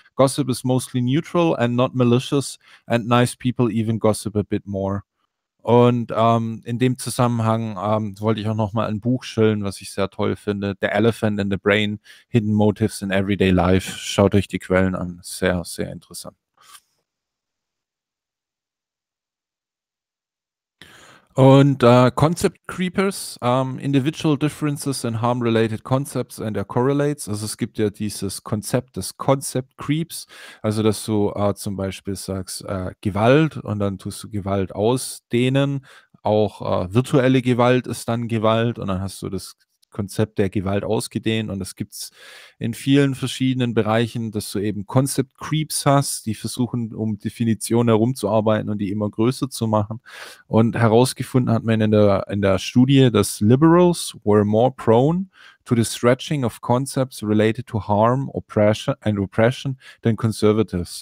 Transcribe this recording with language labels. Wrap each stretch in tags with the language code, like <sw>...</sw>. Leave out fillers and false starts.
<en>Gossip is mostly neutral and not malicious, and nice people even gossip a bit more.</en> <de>Und in dem Zusammenhang wollte ich auch nochmal ein Buch schillen, was ich sehr toll finde.</de> <en>The Elephant in the Brain, Hidden Motives in Everyday Life.</en> <de>Schaut euch die Quellen an. Sehr, sehr interessant.</de> <en>Und Concept Creepers, Individual Differences in Harm-Related Concepts and Their Correlates.</en> <de>Also es gibt ja dieses Konzept des Concept Creeps, also dass du zum Beispiel sagst Gewalt und dann tust du Gewalt ausdehnen. Auch virtuelle Gewalt ist dann Gewalt und dann hast du das Konzept der Gewalt ausgedehnt und das gibt es in vielen verschiedenen Bereichen, dass du eben Concept Creeps hast, die versuchen, um Definitionen herumzuarbeiten und die immer größer zu machen. Und herausgefunden hat man in der Studie, dass</de> <en>Liberals were more prone to the stretching of concepts related to harm, oppression and repression than conservatives.</en>